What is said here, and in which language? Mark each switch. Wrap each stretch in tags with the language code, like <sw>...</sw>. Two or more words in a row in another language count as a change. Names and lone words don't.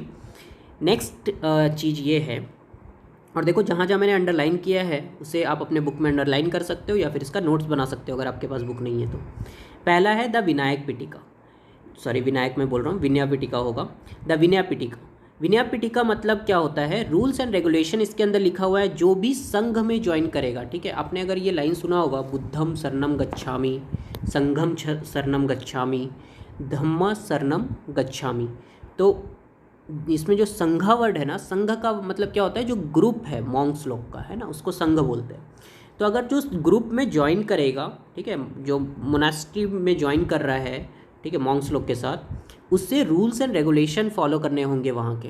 <hi>नेक्स्ट चीज़ ये है, और देखो जहाँ जहाँ मैंने अंडरलाइन किया है उसे आप अपने बुक में अंडरलाइन कर सकते हो या फिर इसका नोट्स बना सकते हो अगर आपके पास बुक नहीं है तो। पहला है द विनायक पिटिका, सॉरी विनायक मैं बोल रहा हूँ, विनय पिटिका होगा। द विनय पिटिका, विनय पिटिका मतलब क्या होता है?</hi> <en>rules and regulation</en> <hi>इसके अंदर लिखा हुआ है जो भी संघ में ज्वाइन करेगा, ठीक है। आपने अगर ये लाइन सुना होगा,</hi> <pi>बुद्धम शरणम गच्छामि, संघम शरणम गच्छामि, धम्मा शरणम गच्छामि,</pi> <hi>तो इसमें जो संघा वर्ड है ना, संघ का मतलब क्या होता है? जो ग्रुप है मॉन्क्स लोग का, है ना, उसको संघ बोलते हैं। तो अगर जो ग्रुप में ज्वाइन करेगा, ठीक है, जो मोनास्ट्री में ज्वाइन कर रहा है, ठीक है, मॉन्क्स लोग के साथ, उससे</hi> <en>rules and regulation follow</en> <hi>करने होंगे वहाँ के।</hi>